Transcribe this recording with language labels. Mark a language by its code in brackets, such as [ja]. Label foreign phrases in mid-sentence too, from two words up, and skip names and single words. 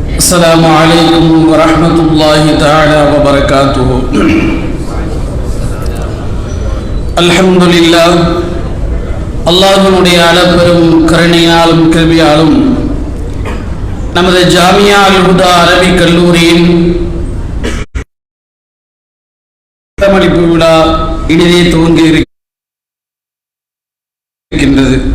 [ar] السلام عليكم ورحمة الله تعالى وبركاته. الحمد لله. [ta] அல்லாஹ்வுடைய அளப்பெரும் கருணையாலும் கிருபையாலும் நமது ஜாமியா அல் ஹுதா அரபிக் கல்லூரியின் பட்டமளிப்பு விழா இனிதே துவங்கி இருக்கின்றது.